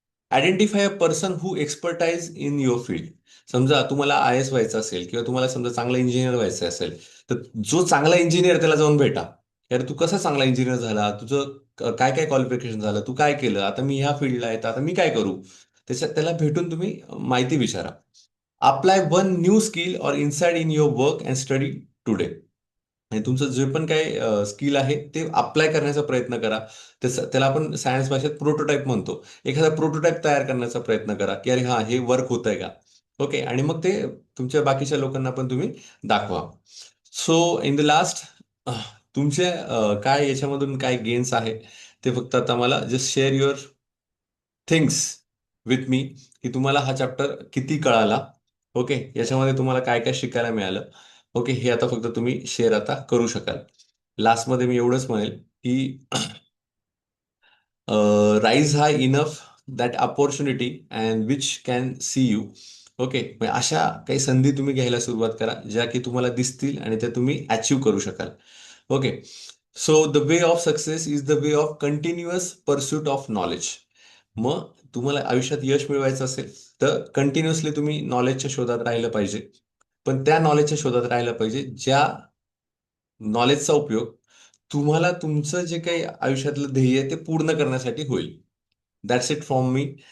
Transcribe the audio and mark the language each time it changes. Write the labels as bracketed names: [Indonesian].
[English] Identify a person who expertise in your field. [Marathi] समजा तुम्हाला I S व्हायचं असेल किंवा तुम्हाला समजा चांगला इंजिनियर व्हायचं असेल, तर जो चांगला इंजिनियर त्याला जाऊन भेटा. यार तू कसा चांगला इंजिनियर झाला, तुझं काय काय क्वालिफिकेशन झालं, तू काय केलं, आता मी ह्या फील्डला आहे तर आता मी काय करू. त्याच्यात त्याला भेटून तुम्ही माहिती विचारा. [English] Apply one new skill or inside in your work and study today. [Marathi] आणि तुमचं जे पण काय स्किल आहे ते अप्लाय करण्याचा प्रयत्न करा. त्याला आपण सायन्स भाषेत प्रोटोटाईप म्हणतो. एखादा प्रोटोटाईप तयार करण्याचा प्रयत्न करा की अरे हा, हे वर्क होतंय का. ओके. आणि मग ते तुमच्या बाकीच्या लोकांना पण तुम्ही दाखवा. [English] so in the last, [Marathi] तुमचे काय याच्यामधून काय गेन्स आहे ते फक्त आता मला [English] just share your things with me, [Marathi] की तुम्हाला हा चॅप्टर किती कळाला. ओके. याच्यामध्ये तुम्हाला काय काय शिकायला मिळालं. ओके. हे आता फक्त तुम्ही शेअर आता करू शकाल. लास्टमध्ये मी एवढंच म्हणेल [English] की rise high enough that opportunity and which can see you. [Marathi] Okay, अशा काही संधी तुम्ही घ्यायला सुरुवात करा ज्या की तुम्हाला दिसतील आणि त्या तुम्ही अचीव्ह करू शकाल. [English] Okay, so the way of success is the way of continuous pursuit of knowledge. [Marathi] मग तुम्हाला आयुष्यात यश मिळवायचं असेल तर कंटिन्युअसली तुम्ही नॉलेजच्या शोधात राहिलं पाहिजे. पण त्या नॉलेजच्या शोधात राहिलं पाहिजे ज्या नॉलेजचा उपयोग तुम्हाला तुमचं जे काही आयुष्यातलं ध्येय आहे ते पूर्ण करण्यासाठी होईल. [English] That's it from me.